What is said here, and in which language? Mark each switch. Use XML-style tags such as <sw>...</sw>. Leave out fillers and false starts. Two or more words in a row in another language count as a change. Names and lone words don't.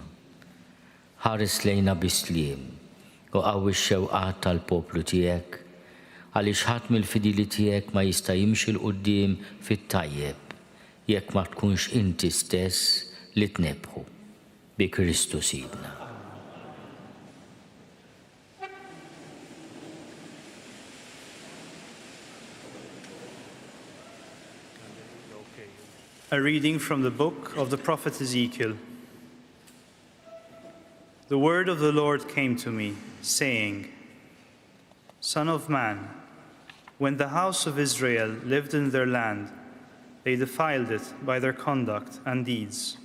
<mt>Ħares lejna bisliem u qawwi x-xewqat tal-poplu tiegħek għaliex ħadd mill-fidili tiegħek ma jista' jimxi l quddiem fit-tajjeb jekk ma tkunx inti stess li tnebħu bi Kristu Sidna.</mt> <en>A reading from the book of the prophet Ezekiel. The word of the Lord came to me, saying, Son of man, when the house of Israel lived in their land, they defiled it by their conduct and deeds.</en>